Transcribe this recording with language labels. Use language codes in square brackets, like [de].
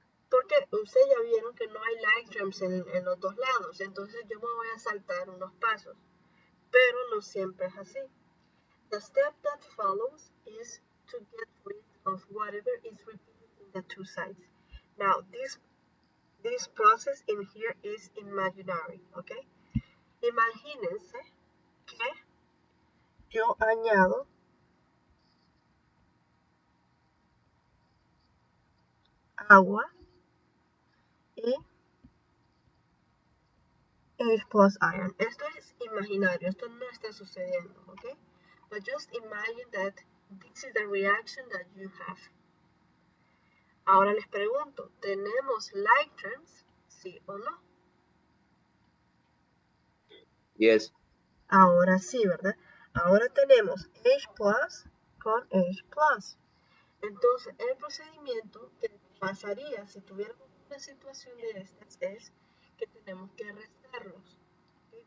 [es] Porque ustedes ya vieron que no hay [en] like terms [es] en los dos lados. Entonces yo me voy a saltar unos pasos. Pero no siempre es así. [en] The step that follows is to get rid of whatever is repeated in the two sides. Now, this process in here is imaginary, okay? [es] Imagínense que yo añado agua y H plus iron. Esto es imaginario, esto no está sucediendo, okay? [en] But just imagine that this is the reaction that you have. [es] Ahora les pregunto, ¿tenemos [en] like terms? [es] ¿Sí o no? [en] Yes. [es] Ahora sí, ¿verdad? Ahora tenemos H plus con H plus. Entonces, el procedimiento que pasaría si tuviéramos una situación de estas es que tenemos que restarlos. Okay?